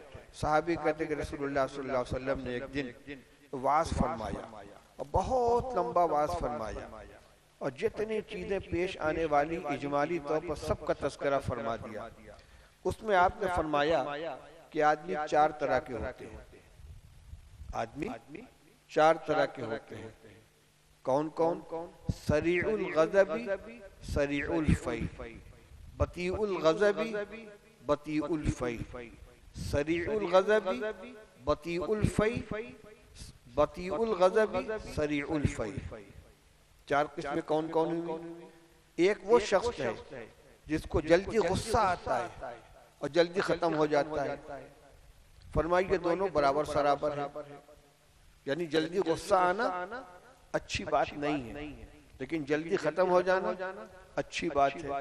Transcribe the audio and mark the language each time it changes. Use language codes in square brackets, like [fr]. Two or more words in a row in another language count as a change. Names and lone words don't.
[ur] صحابی کہتے کہ رسول اللہ [ar] صلی اللہ علیہ وسلم [ur] نے ایک دن وعظ فرمایا اور بہت لمبا وعظ فرمایا، اور جتنی چیزیں پیش آنے والی اجمالی طور پر سب کا تذکرہ فرما دیا۔ اس میں آپ نے فرمایا کہ آدمی چار طرح کے ہوتے ہیں، آدمی چار طرح کے ہوتے ہیں۔ کون کون؟ [ar] سریع الغضب، سریع الفی، بطیء الغضب، بطیء الفی، سریع الغضب، بطیء الفی، بطیء الغضب، سریع الفی۔ [ur] چار قسمیں کون کون ہوئی؟ ایک وہ شخص ہے جس کو جلدی غصہ آتا ہے اور جلدی ختم ہو جاتا ہے۔ فرمائیے دونوں برابر سرابر ہے، یعنی جلدی غصہ آنا اچھی بات نہیں ہے، لیکن جلدی ختم ہو جانا اچھی بات ہے۔